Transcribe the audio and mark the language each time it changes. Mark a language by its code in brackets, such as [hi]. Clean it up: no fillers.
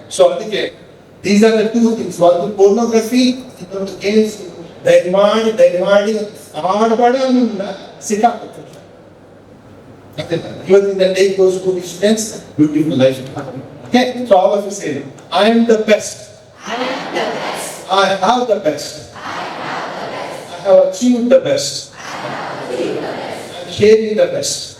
[kn] So ಅದಕ್ಕೆ [en] these are the two things. [kn] ಒಂದು pornography, ಇನ್ನೊಂದು ಗೇಮ್ಸ್. ದಯಮಾಡಿ ಆಡಬೇಡ ಅನ್ನೋದನ್ನ ಸಿಕ್ಕಾಗುತ್ತೆ. ಇವತ್ತಿನ [en] take those two students, beautiful life. Okay, so all of you say, I am the best. I am the best. I have the best. I have achieved the best. I am sharing the best.